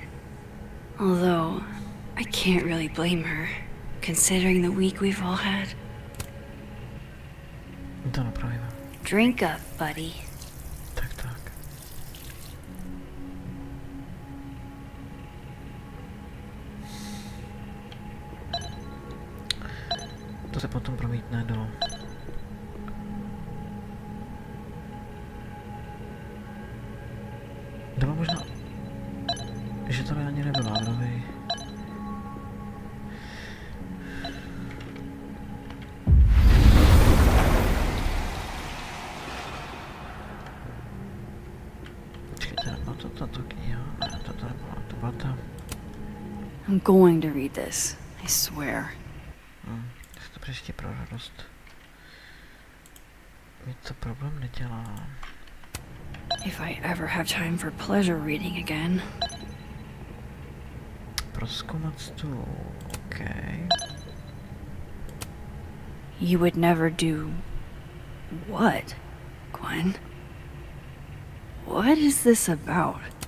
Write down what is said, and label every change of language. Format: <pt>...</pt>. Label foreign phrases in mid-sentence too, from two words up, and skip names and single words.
<en>Although, I can't really blame her, considering the week we've all had. Drink up, buddy.</en> <cs>To se potom promítne do... Nebo možná... Že to ani nebylo, ale... Počkejte, nebyla to tato kniha, ne, to nebyla, to byla ta...</cs> <en>I'm going to read this, I swear.</en> <cs>To příště pro radost. Mi to problém nedělá.</cs> <en>If I ever have time for pleasure reading again.</en> <cs>Prozkoumat stůl,</cs> <en>okay. You would never do... what, Gwen? What is this about?</en>